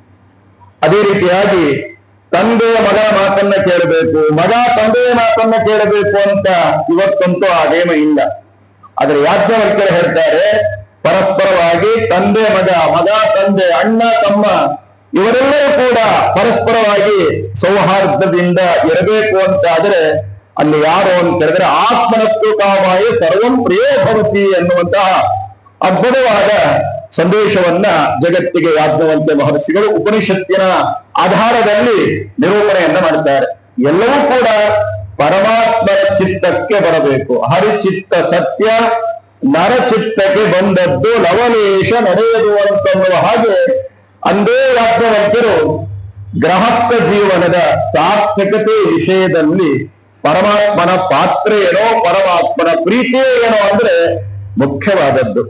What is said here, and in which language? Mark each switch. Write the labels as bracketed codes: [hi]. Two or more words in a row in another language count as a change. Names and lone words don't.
[kn] ಅದೇ ರೀತಿಯಾಗಿ ತಂದೆಯ ಮಗನ ಮಾತನ್ನ ಕೇಳಬೇಕು, ಮಗ ತಂದೆಯ ಮಾತನ್ನ ಕೇಳಬೇಕು ಅಂತ ಇವತ್ತಂತೂ ಆ ನೇಮ ಇಲ್ಲ. ಆದ್ರೆ ಯಾಜ್ಞವಲ್ಕ್ಯರು ಹೇಳ್ತಾರೆ, ಪರಸ್ಪರವಾಗಿ ತಂದೆ ಮಗ, ಮಗ ತಂದೆ, ಅಣ್ಣ ತಮ್ಮ ಇವರೆಲ್ಲರೂ ಕೂಡ ಪರಸ್ಪರವಾಗಿ ಸೌಹಾರ್ದದಿಂದ ಇರಬೇಕು ಅಂತ ಆದ್ರೆ ಅಲ್ಲಿ ಯಾರು ಅಂತ ಹೇಳಿದ್ರೆ, [sa] ಆತ್ಮನಸ್ತು ಕಾಮಾಯ ಸರ್ವಂ ಪ್ರಿಯೋ ಭವತಿ [kn] ಎನ್ನುವಂತಹ ಅದ್ಭುತವಾದ ಸಂದೇಶವನ್ನ ಜಗತ್ತಿಗೆ ಯಾಜ್ಞವಲ್ಕ್ಯ ಮಹರ್ಷಿಗಳು ಉಪನಿಷತ್ತಿನ ಆಧಾರದಲ್ಲಿ ನಿರೂಪಣೆಯನ್ನ ಮಾಡುತ್ತಾರೆ. ಎಲ್ಲವೂ ಕೂಡ ಪರಮಾತ್ಮನ ಚಿತ್ತಕ್ಕೆ ಬರಬೇಕು. ಹರಿಚಿತ್ತ ಸತ್ಯ ನರಚಿತ್ತಕ್ಕೆ ಬಂದದ್ದು ಲವಲೇಶ ನಡೆಯದು ಅಂತನ್ನುವ ಹಾಗೆ ಅಂದೇ ಯಾಜ್ಞವಲ್ಕ್ಯರು ಗೃಹಸ್ಥ ಜೀವನದ ಸಾರ್ಥಕತೆ ವಿಷಯದಲ್ಲಿ ಪರಮಾತ್ಮನ ಪಾತ್ರ ಏನೋ, ಪರಮಾತ್ಮನ ಪ್ರೀತಿಯೇ ಏನೋ ಅಂದ್ರೆ ಮುಖ್ಯವಾದದ್ದು.